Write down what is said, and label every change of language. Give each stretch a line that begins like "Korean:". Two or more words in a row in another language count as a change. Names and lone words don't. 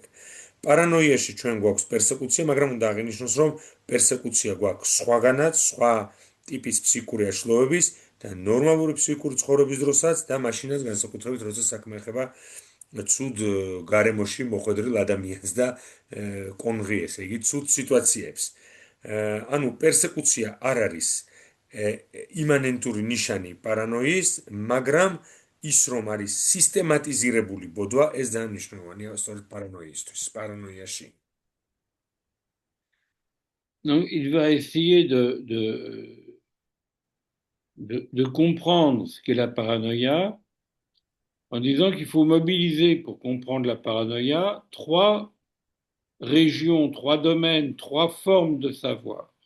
Georgian: პარანოიაში ჩვენ გვაქვს პერსეკუცია, მაგრამ უნდა აღინიშნოს, რომ პერსეკუცია გვაქვს სხვაგანაც, სხვა ტიპის ფსიქიკური აშლოების და ნორმალური ფსიქიკური ცხოვრების დროსაც და მაშინაც განსაკუთრებით როცა საქმე ეხება ცუდ გარემოში მოხვედრილ ადამიანს და კონღიეს, იგი ცუდ სიტუაციებს. ანუ პერსეკუცია არ არის იმანენტური ნიშანი პარანოის, მაგრამ ის რომ არის სისტემატიზირებული ბოდვა, ეს ძალიან მნიშვნელოვანია სწორედ პარანოიისთვის, პარანოიაში.
French: Donc, il va essayer de comprendre ce qu'est la paranoïa en disant qu'il faut mobiliser pour comprendre la paranoïa 3 régions, 3 domaines, 3 formes de savoir.